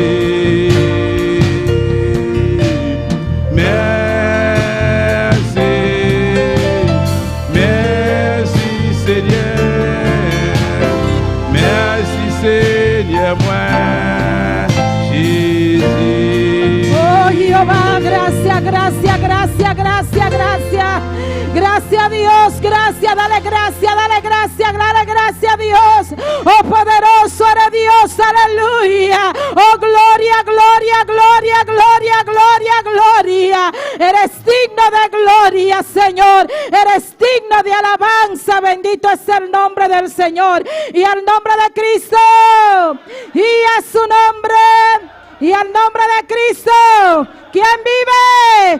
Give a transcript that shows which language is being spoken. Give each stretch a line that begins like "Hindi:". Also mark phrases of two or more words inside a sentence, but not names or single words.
French: Merci, merci Seigneur, merci Seigneur moi, Jésus.
Spanish: Oh, Jehová, gracias, gracias, gracias, gracias, gracias. Gracias a Dios, gracias, dale gracias, dale gracias, dale gracias a Dios. Oh, poderoso eres Dios, aleluya. Oh, gloria, gloria, gloria, gloria, gloria, gloria. Eres digno de gloria, Señor. Eres digno de alabanza. Bendito es el nombre del Señor. Y al nombre de Cristo. Y a su nombre. Y al nombre de Cristo. ¿Quién vive?